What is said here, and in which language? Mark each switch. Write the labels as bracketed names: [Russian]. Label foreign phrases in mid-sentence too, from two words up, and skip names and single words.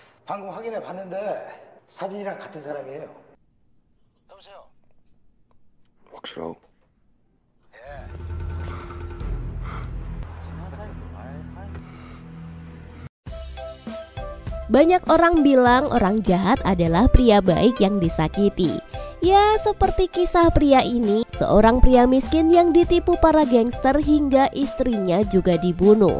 [Korean] 방금 확인해 봤는데 사진이랑 같은 사람이에요. 여보세요. 확실하고. [Indonesian] Banyak orang bilang orang jahat adalah pria baik yang disakiti. Ya, seperti kisah pria ini, seorang pria miskin yang ditipu para gangster hingga istrinya juga dibunuh.